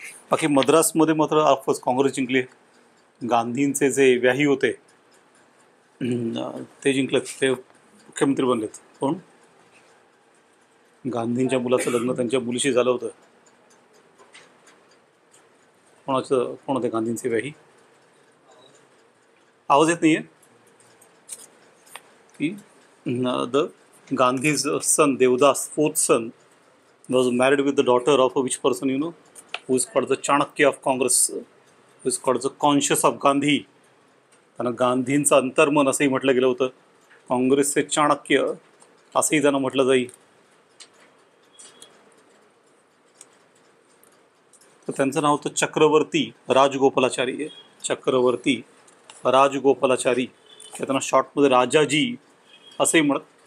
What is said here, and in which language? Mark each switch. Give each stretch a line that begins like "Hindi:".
Marathi: बाकी मद्रासमध्ये मात्र ऑफकोर्स काँग्रेस जिंकली. गांधींचे जे व्याही होते ते जिंकलेत, ते मुख्यमंत्री बनलेत. कोण? गांधींच्या मुलाचं लग्न त्यांच्या मुलीशी झालं होतं. कोण होते गांधींचे व्याही? आवाज येत नाहीये की
English: The Gandhi's son Devdas, 4th son, was married with the daughter of which person you know, who is called the Chanakya of Congress, who is called the conscious of Gandhi.
Marathi: त्यांना गांधींचं अंतर्मन असंही म्हटलं गेलं होतं. काँग्रेसचे चाणक्य असंही त्यांना म्हटलं जाईल. तर त्यांचं नाव होतं चक्रवर्ती राजगोपालाचारी. चक्रवर्ती राजगोपालाचारी, त्यांना शॉर्टमध्ये राजाजी असंही म्हणत.